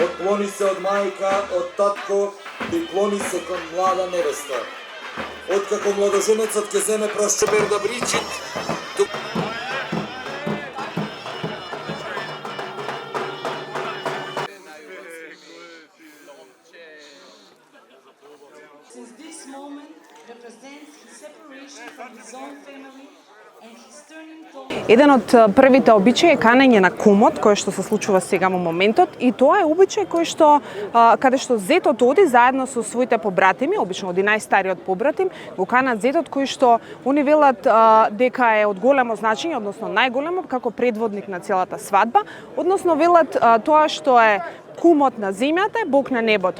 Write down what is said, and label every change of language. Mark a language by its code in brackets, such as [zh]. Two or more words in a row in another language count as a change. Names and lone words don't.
[mk] клони се од мајка, од татко и клони се кон млада невеста. Откако младоженецот ќе земе прашчебер да бричит, [en] Since this moment represents his separation from his own family and his turning towards [mk] Еден од првите обичаи е канење на кумот, кој што се случува сега во моментот, и тоа е обичај кој што каде што зетот оди заедно со своите побратими, обично оди најстариот побратим, го канат зетот кој што они велат дека е од големо значење, односно најголемо како предводник на целата свадба, односно велат тоа што е кумот на земјата е Бог на небото.